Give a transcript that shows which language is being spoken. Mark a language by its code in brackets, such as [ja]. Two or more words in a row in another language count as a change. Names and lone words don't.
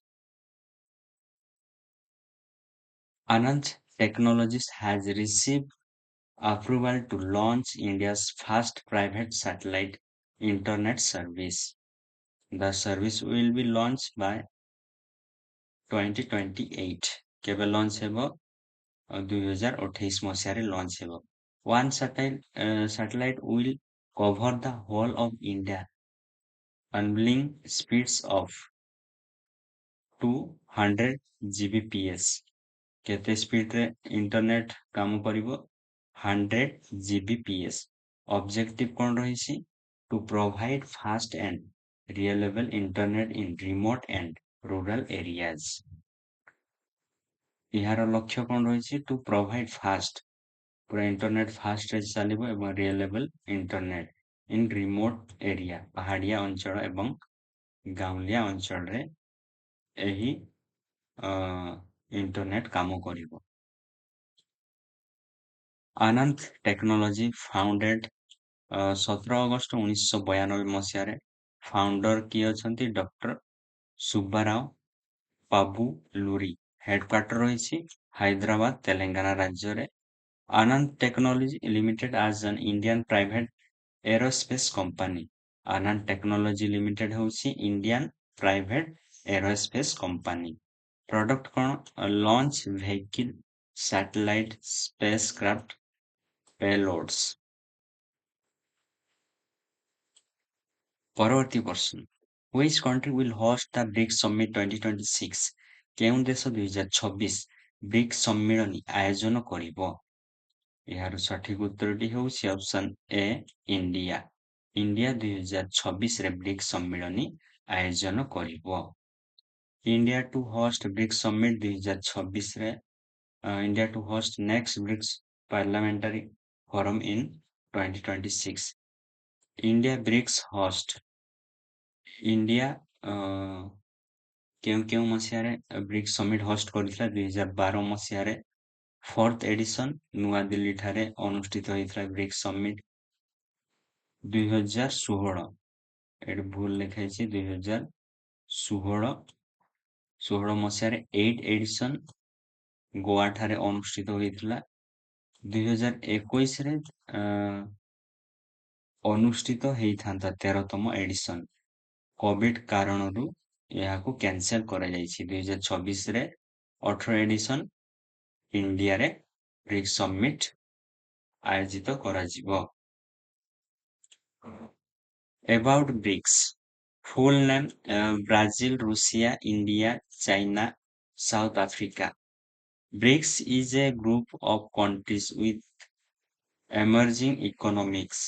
[en] Anant Technologies has received approval to launch India's first private satellite internet service. The service will be launched by 2028. [or] କେବେ ଲଞ୍ଚ ହେବ? 2028 ମସିହାରେ ଲଞ୍ଚ ହେବ। [en] One satellite will cover the whole of India, enabling speeds of 200 Gbps. [or] କେତେ ସ୍ପିଡରେ ଇଣ୍ଟରନେଟ କାମ କରିବ? 100 Gbps. ଅବଜେକ୍ଟିଭ କ'ଣ ରହିଛି? [en] To provide fast and reliable internet in remote and rural areas. [or] ଏହାର ଲକ୍ଷ୍ୟ କ'ଣ ରହିଛି? [en] To provide fast, [or] ପୁରା ଇଣ୍ଟରନେଟ ଫାଷ୍ଟରେ ଚାଲିବ ଏବଂ reliable ଇଣ୍ଟରନେଟ [en] in remote area, [or] ପାହାଡ଼ିଆ ଅଞ୍ଚଳ ଏବଂ ଗାଉଁଲିଆ ଅଞ୍ଚଳରେ ଏହି ଇଣ୍ଟରନେଟ କାମ କରିବ। ଆନନ୍ତ ଟେକ୍ନୋଲୋଜି ଫାଉଣ୍ଡେଡ୍ 17 ଅଗଷ୍ଟ 1992 ମସିହାରେ। ଫାଉଣ୍ଡର କିଏ ଅଛନ୍ତି? ଡକ୍ଟର ସୁବ୍ବାରାଓ ପାବୁଲୁରି। ହେଡକ୍ୱାର୍ଟର ରହିଛି ହାଇଦ୍ରାବାଦ, ତେଲେଙ୍ଗାନା ରାଜ୍ୟରେ। [en] ଆନନ୍ତ ଟେକ୍ନୋଲୋଜି ଲିମିଟେଡ୍ as an Indian private aerospace company Anand Technology Limited ହେଉଛି Indian private aerospace company. Product କ'ଣ launch vehicle, satellite, spacecraft, payloads. [or] ପରବର୍ତ୍ତୀ ପ୍ରଶ୍ନ, [en] which country will host the BRICS Summit 2026? [or] କେଉଁ ଦେଶ 2026 ବ୍ରିକ୍ସ ସମ୍ମିଳନୀ ଆୟୋଜନ କରିବ? ଏହାର ସଠିକ ଉତ୍ତରଟି ହେଉଛି [en] option A India. [or] ଇଣ୍ଡିଆ 2026ରେ ବ୍ରିକ୍ସ ସମ୍ମିଳନୀ ଆୟୋଜନ କରିବ। [en] India to host BRICS summit [or] 2026ରେ India to host next BRICS Parliamentary Forum in 2026. [en] India BRICS host India [or] କେଉଁ କେଉଁ ମସିହାରେ ବ୍ରିକ୍ସ ସମିଟ୍ ହୋଷ୍ଟ କରିଥିଲା 2012 ମସିହାରେ [en] fourth edition [or] ନୂଆଦିଲ୍ଲୀ ଠାରେ ଅନୁଷ୍ଠିତ ହୋଇଥିଲା ବ୍ରିକ୍ସ ସମିଟ୍ 2016 ଏଠି ଭୁଲ ଲେଖା ହେଇଛି 2016 ମସିହାରେ 8 ଏଡିସନ୍ ଗୋଆ ଠାରେ ଅନୁଷ୍ଠିତ ହୋଇଥିଲା 2021ରେ ଅନୁଷ୍ଠିତ ହେଇଥାନ୍ତା 13ତମ ଏଡିସନ୍ କୋଭିଡ କାରଣରୁ ଏହାକୁ କ୍ୟାନସେଲ କରାଯାଇଛି 2026ରେ 18 ଏଡିସନ୍ ଇଣ୍ଡିଆରେ ବ୍ରିକ୍ସ ସମିଟ୍ ଆୟୋଜିତ କରାଯିବ। [en] About BRICS full name Brazil, Russia, India, China, South Africa. BRICS is a group of countries with emerging economics.